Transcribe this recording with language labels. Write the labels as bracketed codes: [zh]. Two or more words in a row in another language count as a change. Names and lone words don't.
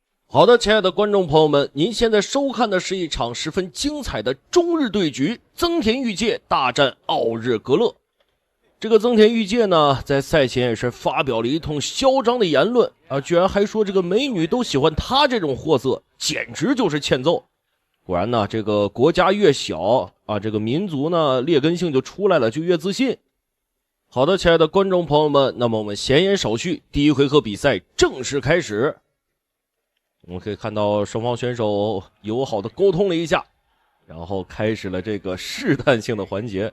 [zh] 好的，亲爱的观众朋友们，您现在收看的是一场十分精彩的中日对局，增田裕介大战奥日格勒。这个增田裕介呢，在赛前也是发表了一通嚣张的言论啊，居然还说这个美女都喜歡他這種貨色，簡直就是欠揍。果然呢，這個國家越小啊，這個民族呢劣根性就出來了，就越自信。好的，親愛的觀眾朋友們，那麼我們閒言少敘，第一回合比賽正式開始。我們可以看到雙方選手友好的溝通了一下，然後開始了這個試探性的環節。